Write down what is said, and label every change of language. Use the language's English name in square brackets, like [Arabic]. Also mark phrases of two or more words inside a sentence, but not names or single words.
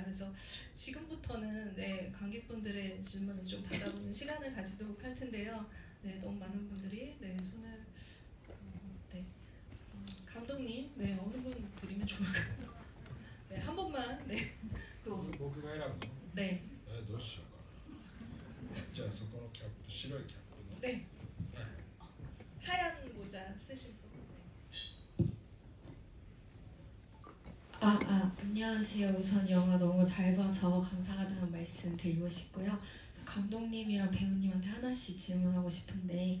[Korean] 그래서 지금부터는 관객분들의 질문을 좀 받아보는 시간을 가지도록 할 텐데요. 너무 많은 분들이 손을 감독님, 어느 분 드리면 좋을까요? 한 분만. 또 [Japanese] 僕が選ぶの？ [Korean] 네. [Japanese] どうしようかな。じゃあそこのキャップ、白いキャップの。 [Korean] 네. 하얀 모자 쓰신 분. 안녕하세요. 우선 영화 너무 잘 봐서 감사하다는 말씀 드리고 싶고요. 감독님이랑 배우님한테 하나씩 질문하고 싶은데.